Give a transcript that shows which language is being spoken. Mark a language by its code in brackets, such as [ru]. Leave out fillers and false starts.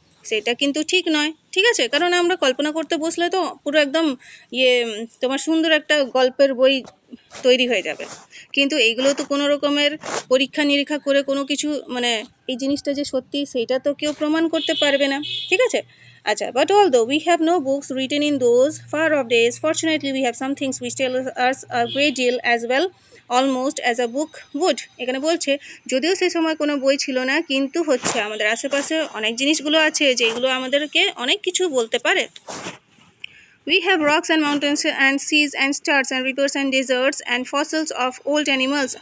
[bn] সেটা কিন্তু ঠিক নয়। ঠিক আছে? কারণ আমরা কল্পনা করতে বসলে তো পুরো একদম তোমার সুন্দর একটা গল্পের বই তৈরি হয়ে যাবে। কিন্তু এইগুলো তো কোনো রকমের পরীক্ষা নিরীক্ষা করে কোনো কিছু মানে এই জিনিসটা যে সত্যি সেইটা তো কেউ প্রমাণ করতে পারবে না। ঠিক আছে? [en] আচ্ছা, but although we have no books written in those far off days, fortunately we have some things which tell us a great deal as well, almost as a book would. [bn] এখানে বলছে যদিও সেই সময় কোনো বই ছিল না, কিন্তু হচ্ছে আমাদের আশেপাশে অনেক জিনিসগুলো আছে যেগুলো আমাদেরকে অনেক কিছু বলতে পারে। [en] We have rocks and mountains and seas and stars and rivers and deserts and fossils of old animals.